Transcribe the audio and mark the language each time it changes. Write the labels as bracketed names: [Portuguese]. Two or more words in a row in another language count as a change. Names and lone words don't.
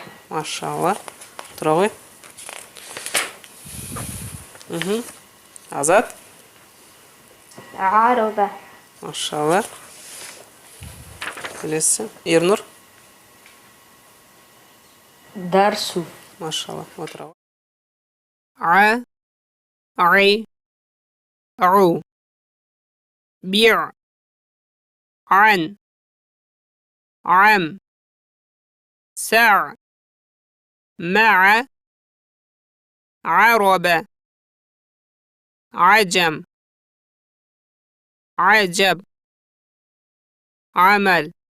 [Kazakh] Машалла. Тұра ғой. Азат? [Arabic] عربة. [Kazakh] Машалла. Келесі. Ернұр? [Arabic] درس [Kazakh] Машалла. Отыра ғой. [Arabic] ع عي عو بيع عن عم سع مع عرب عجم عجب عمل